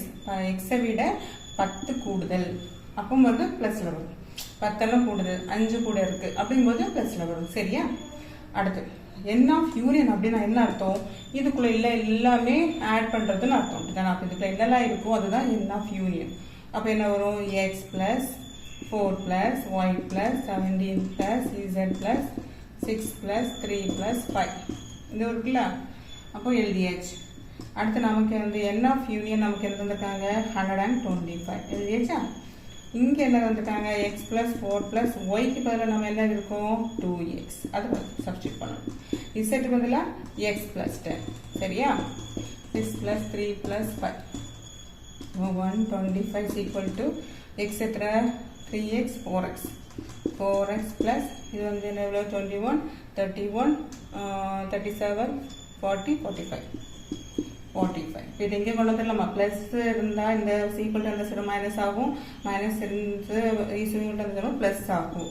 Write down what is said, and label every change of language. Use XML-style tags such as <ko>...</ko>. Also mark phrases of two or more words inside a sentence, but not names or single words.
<ta>x விட 10 கூடுதல். அப்போ வந்து பிளஸ்ல வரும். 10 கூடுதல் 5 கூட இருக்கு அப்படிங்கும்போது பிளஸ்ல வரும். சரியா? அடுத்து</ta> <en>n of union</en> <ta>அப்படின்னா என்ன அர்த்தம்? இதுக்குள்ள எல்லாமே ஆட் பண்றதுன்னு அர்த்தம். அப்படிதான். அப்போ இதுக்குள்ள என்னெல்லாம் இருக்கோ அதுதான்</ta> <en>n of union.</en> <ta>அப்போ என்ன வரும்?</ta> <en>x plus 4 plus y plus 17 plus z plus 6 plus 3 plus 5</en> <ta>இது இருக்குல்ல. அப்போ எழுதியாச்சு. அடுத்து நமக்கு வந்து</ta> <en>n of union</en> <ta>நமக்கு என்ன தந்திருக்காங்க? 125 எழுதியாச்சா? இங்கே என்ன தந்திருக்காங்க?</ta> <en>x plus 4 plus</en> <ta>yக்கு பதிலாக நம்ம என்ன இருக்கும்? 2x. அது சப்ஸ்டியூட் பண்ணணும். zக்கு பதிலாக</ta> <en>x plus 10.</en> <ta>சரியா?</ta> <en>6 plus 3 plus 5 125 equal to x எத்தனை?</en> <ta>3x 4x. 4x plus இது வந்து என்ன? 21 31 37 40 45 45. இப்போ இது எங்கே கொண்டு வந்துடலாமா? ப்ளஸ் இருந்தால் இந்த</ta> <en>equal to</en> <ta>அந்த சைடு மைனஸ் ஆகும், மைனஸ் இருந்து ஈஸியாக கொண்டு வந்துடும் ப்ளஸ் ஆகும்.</ta>